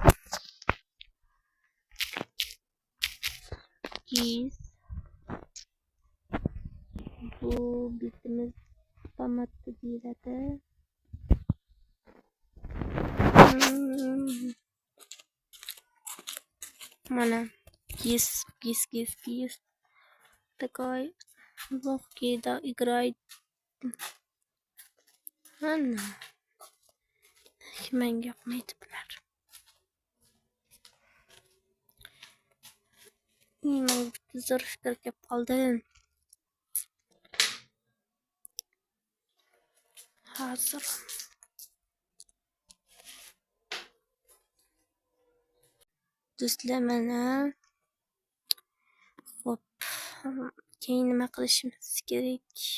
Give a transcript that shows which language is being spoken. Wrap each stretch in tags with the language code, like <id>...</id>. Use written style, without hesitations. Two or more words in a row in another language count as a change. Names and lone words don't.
<uz>Bu bitimiz tomatni deyiladi. Mana кис.</uz> <ru>Такой легкий, да, играет.</ru> <uz>Ana. Menga yoqmaydi bular. Menga zo'r fikr kelib qoldi. Hozir do'stlar, mana hop, keyin nima qilishimiz kerak?</uz>